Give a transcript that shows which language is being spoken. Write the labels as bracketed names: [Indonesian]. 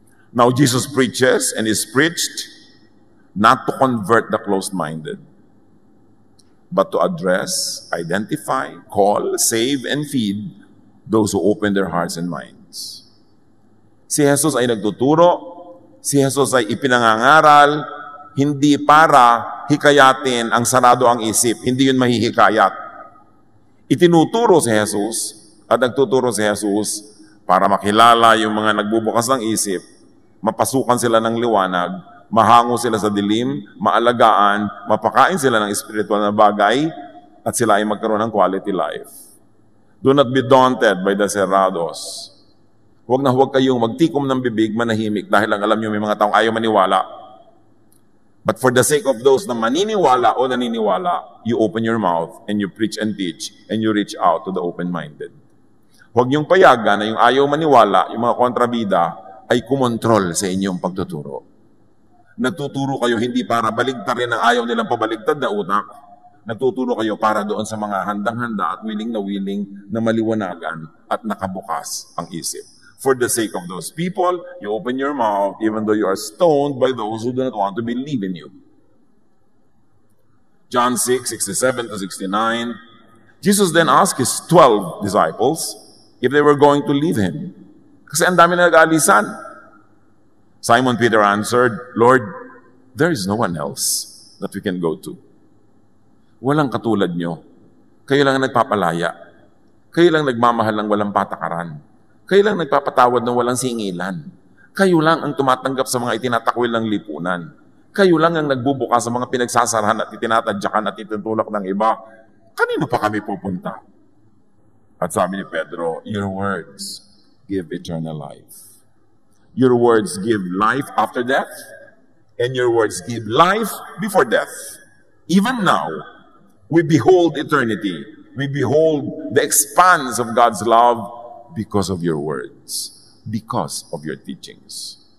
[English] Now Jesus preaches and is preached not to convert the closed-minded, but to address, identify, call, save, and feed those who open their hearts and minds. [Filipino] Si Jesus ay nagtuturo, si Jesus ay ipinangangaral, hindi para hikayatin ang sarado ang isip, hindi yun mahihikayat. Itinuturo si Jesus at nagtuturo si Jesus para makilala yung mga nagbubukas ng isip, mapasukan sila ng liwanag, mahango sila sa dilim, maalagaan, mapakain sila ng espiritual na bagay, at sila ay magkaroon ng [English] quality life. Do not be daunted by the cerrados. [Filipino] Huwag na huwag kayong magtikom ng bibig, manahimik, dahil lang alam nyo may mga taong ayaw maniwala. [English] But for the sake of those [Filipino] na maniniwala o naniniwala, [English] you open your mouth and you preach and teach and you reach out to the open-minded. [Filipino] Huwag niyong payagan na yung ayaw maniwala, yung mga kontrabida, ay kumontrol sa inyong pagtuturo. Nagtuturo kayo hindi para baligtarin ang ayaw nilang pabaligtad na utak. Nagtuturo kayo para doon sa mga handang-handa at willing na maliwanagan at nakabukas ang isip. [English] For the sake of those people, you open your mouth even though you are stoned by those who do not want to believe in you. John 6:67-69. Jesus then asked his 12 disciples if they were going to leave him. [Filipino] Kasi ang dami na nag-aalisan. [English] Simon Peter answered, "Lord, there is no one else that we can go to. [Filipino] Walang katulad nyo. Kayo lang ang nagpapalaya. Kayo lang nagmamahal ng walang patakaran. Kayo lang nagpapatawad ng walang singilan. Kayo lang ang tumatanggap sa mga itinatakwil ng lipunan. Kayo lang ang nagbubukas sa mga pinagsasarahan at itinatadyakan at itutulak ng iba. Kanino pa kami pupunta?" At sabi ni Pedro, [English] "Your words give eternal life. Your words give life after death, and your words give life before death. Even now, we behold eternity. We behold the expanse of God's love because of your words, because of your teachings."